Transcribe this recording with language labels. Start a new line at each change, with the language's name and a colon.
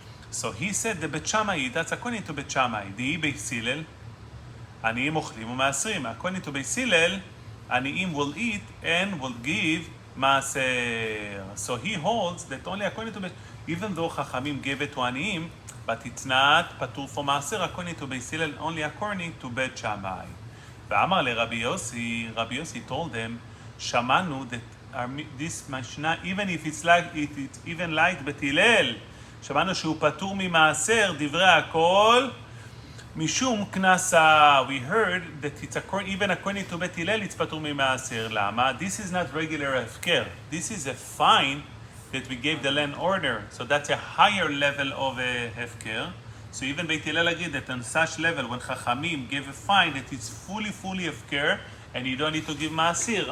English: So he said the Bet Shammai, that's according to Bet Shammai. The Beis Hillel,
Hebrew: עניים אוכלים ומעשרים.
English: According to Beis Hillel, עניים will eat and will give מעשר. So he holds that only according to Beis, even though חכמים gave it to עניים, but it's not פטור for מעשר according to Beis Hillel, only according to Bet Shammai.
Hebrew: ואמר לרבי יוסי, רבי יוסי
English: told them,
Hebrew: שמענו
English: that this
Hebrew: משנה,
English: even if it's even like
Hebrew: Bet Hillel, שמענו שהוא פטור ממעשר, דברי הכל, משום כנסה.
English: We heard that it's even according to Bet Hillel, it's פטור ממעשר. למה? This is not regular הפקר. This is a fine that we gave the landowner. So that's a higher level of הפקר. So even Bet Hillel agreed that on such level, when חכמים gave a fine, that it's fully הפקר, and you don't need to give מעשר.